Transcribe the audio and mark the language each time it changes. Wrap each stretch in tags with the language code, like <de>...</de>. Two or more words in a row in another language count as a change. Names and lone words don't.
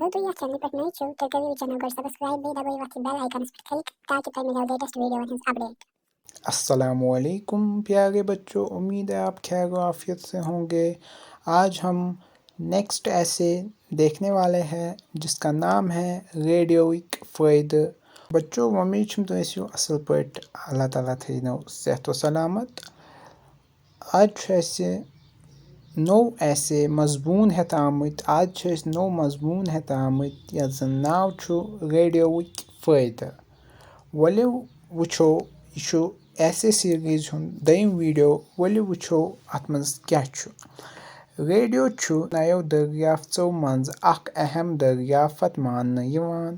<hi>अगर तुम यह चैनल पर नए हो तो कभी भी चैनल को सब्सक्राइब भी दबाइए और बेल आइकन पर क्लिक ताकि तुम्हें मिले लेटेस्ट वीडियो अपडेट। अस्सलामुअलैकुम प्यारे बच्चों, उम्मीद है आप खैर व आफियत से होंगे। आज हम नेक्स्ट ऐसे देखने वाले हैं जिसका नाम है रेडियोइक फ़ायदे।</hi> <ks>बच्चों उम्मीद छम तुम ٲسِو असल पट अल्लाह ताला थैनो सेहत व सलामत। आज ऐसे नौ ऐसे मजमून हेत आमत आज नौ मजमून हेत आमत यथ जन नाव छु रेडियोइक फ़ायदे। वलियो वुचो यह ऐसे सीरीज दोयम वीडियो वलियो वुचो अत मज क्या छु। रेडियो छु नयो दरियाफ्तो मंज अख अहम दरियाफत मानने यवान।</ks>